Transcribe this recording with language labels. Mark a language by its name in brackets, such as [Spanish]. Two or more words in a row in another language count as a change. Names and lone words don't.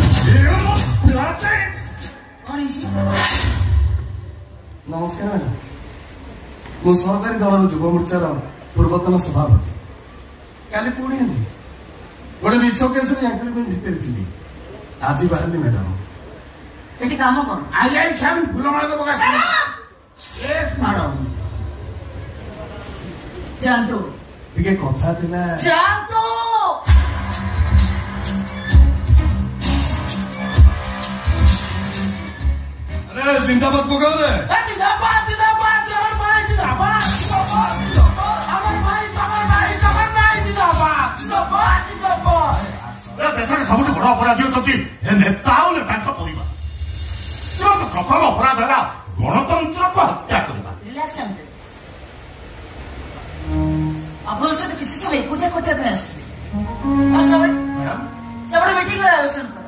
[Odia] ନମସ୍କାର ମ୍ୟାଡାମ ମୁଁ ସରକାରୀ ଦଳର ଯୁବ ମୋର୍ଚ୍ଚାର ପୂର୍ବତନ ସଭାପତି କାଲି ପୁଣି ହେଲି ଗୋଟେ ମିଛ କେସରେ ୟାଙ୍କର ପାଇଁ ଭିତରେ ଥିଲି ଆଜି ବାହାରିଲି ମ୍ୟାଡାମ ଏଠି କାମ କଣ ଆଇଆଇ ସାର୍ ଫୁଲମାଳ ଦେବ ମ୍ୟାଡମ ଯାଆନ୍ତୁ ଟିକେ କଥା ଥିଲା ଯାଆନ୍ତୁ [Hindi] अरे जिंदाबाद पकड़ रे जिंदाबाद जिंदाबाद जगन भाई जिंदाबाद जिंदाबाद अमर भाई जगन भाई जिंदाबाद जिंदाबाद जिंदाबाद [Odia] देशରେ ସବୁଠୁ ବଡ଼ ଅପରାଧୀ ଅଛନ୍ତି ଏ ନେତା ଆଉ ନେତାଙ୍କ ପରିବାର ପ୍ରଥମ ଅପରାଧ ହେଲା ଗଣତନ୍ତ୍ରକୁ ହତ୍ୟା କରିବା ରିଲାକ୍ସ ଆପଣଙ୍କ ସହିତ କିଛି ସମୟ ଏକୁଟିଆ କରିବା ପାଇଁ ଆସିଥିଲେ ସେପଟେ ମିଟିଂର ଆୟୋଜନ କର